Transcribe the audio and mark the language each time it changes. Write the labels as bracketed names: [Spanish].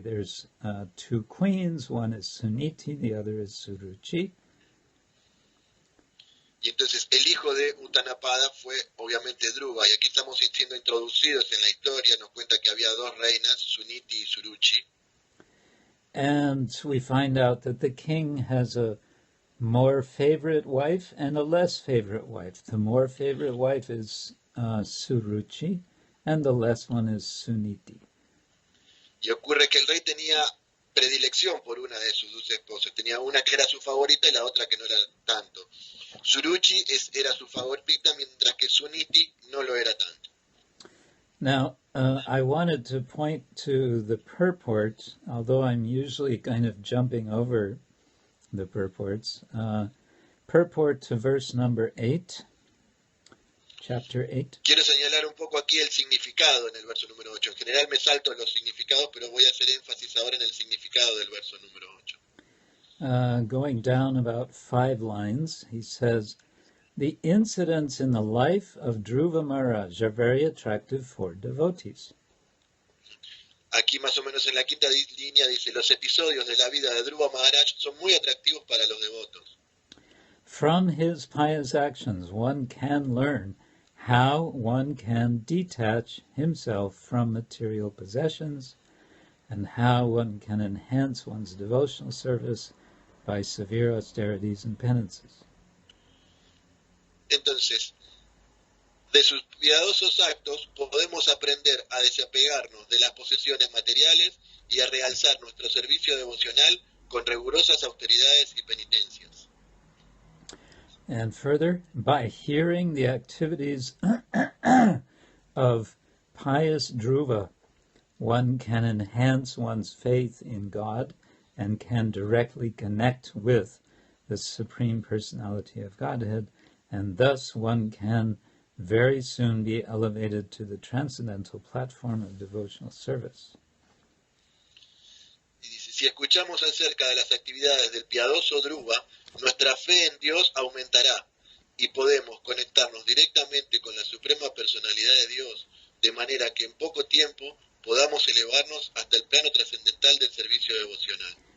[English] There's 2 queens, one is Suniti, the other is Suruchi. [Spanish] Y entonces el hijo de Uttanapada fue obviamente Dhruva, y aquí estamos siendo introducidos en la historia, nos cuenta que había 2 reinas, Suniti y Suruchi. [English] And we find out that the king has a more favorite wife and a less favorite wife. The more favorite wife is Suruchi, and the last one is Suniti. [Spanish] Y ocurre que el rey tenía predilección por una de sus dos esposas. Tenía una que era su favorita y la otra que no era tanto. Suruchi era su favorita, mientras que Suniti no lo era tanto. [English] Now, I wanted to point to the purport, although I'm usually kind of jumping over the purports. Purport to verse number 8, chapter 8. [Spanish] Quiero señalar un poco aquí el significado en el verso número 8. En general me salto los significados, pero voy a hacer énfasis ahora en el significado del verso número 8. [English] Going down about 5 lines, he says, the incidents in the life of Dhruva Maharaj are very attractive for devotees. [Spanish] Aquí más o menos en la quinta línea dice, los episodios de la vida de Dhruva Maharaj son muy atractivos para los devotos. [English] From his pious actions, one can learn how one can detach himself from material possessions and how one can enhance one's devotional service by severe austerities and penances. [Spanish] Entonces, de sus piadosos actos podemos aprender a desapegarnos de las posesiones materiales y a realzar nuestro servicio devocional con rigurosas austeridades y penitencias. [English] And further, by hearing the activities of pious Dhruva, one can enhance one's faith in God and can directly connect with the Supreme Personality of Godhead, and thus one can very soon be elevated to the transcendental platform of devotional service. [Spanish] Y dice, si escuchamos acerca de las actividades del piadoso Dhruva, nuestra fe en Dios aumentará y podemos conectarnos directamente con la Suprema Personalidad de Dios, de manera que en poco tiempo podamos elevarnos hasta el plano trascendental del servicio devocional.